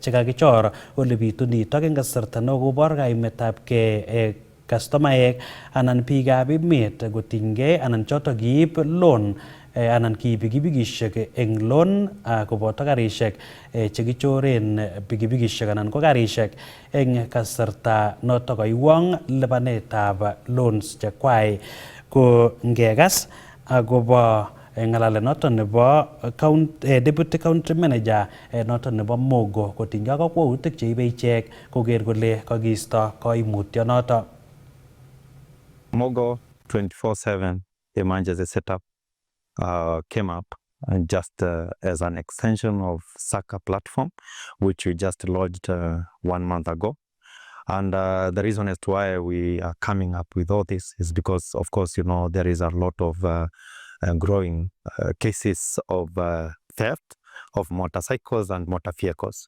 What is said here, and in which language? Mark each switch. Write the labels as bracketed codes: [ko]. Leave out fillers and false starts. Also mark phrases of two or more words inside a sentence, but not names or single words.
[kln] Ole bitu nitok eng kasarta nekobor kaimetabgei kastomaek anan biikab emet kotinygei anan chotok kiib loan anan kiib pikipikishek eng loan koboto karishek chekichoren pikipikishek anan ko karishek eng kasarta notok koiwong lipanetab loans chekwai. Ko ngekas akobo ng'alalet noton nebo [en] Deputy County Manager [kln] noton nebo Mogo kotinygei ak kakwautik cheibe ichek koker kole kakiisto koimutyonoto. [en] Mogo 24/7 emergency setup came up and just as an extension of SACA platform, which we just launched 1 month ago. And the reason as to why we are coming up with all this is because, of course, there is a lot of growing cases of theft of motorcycles and motor vehicles.